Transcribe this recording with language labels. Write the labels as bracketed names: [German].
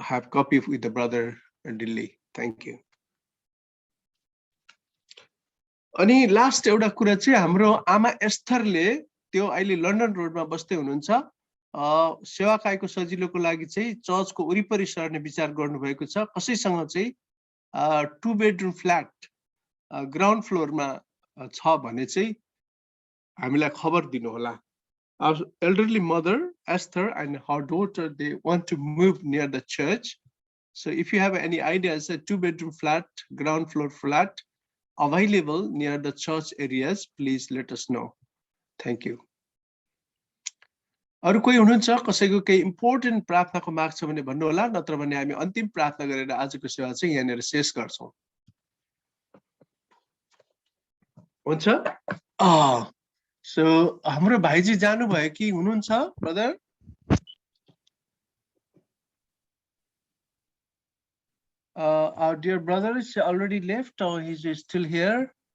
[English] copy with the brother Dilli thank you [Nepali] अनि last एउटा कुरा चाहिँ हाम्रो आमा एस्थरले त्यो अहिले लन्डन रोडमा बस्दै हुनुहुन्छ सेवाकाईको सजिलोको लागि चाहिँ चर्चको वरिपरि सर्ने विचार गर्नुभएको छ। कसैसँग चाहिँ 2 बेडरुम फ्ल्याट ग्राउन्ड फ्लोरमा छ भने चाहिँ हामीलाई खबर दिनुहोला। [English] Our elderly mother, Esther, and her daughter, they want to move near the church. So if you have any ideas, a 2-bedroom flat, ground floor flat, available near the church areas, please let us know. Thank you. [Nepali] अरु कोही हुनुहुन्छ कसैको केही important प्रार्थनाको माग छ भने भन्नु होला, नत्र भने हामी अन्तिम प्रार्थना गरेर आजको सेवा चाहिँ यहाँनिर शेष गर्छौं। हुन्छ? So हाम्रो भाइजी जानु भयो कि हुनुहुन्छ brother? [English] Our dear brother is already left or he's still here?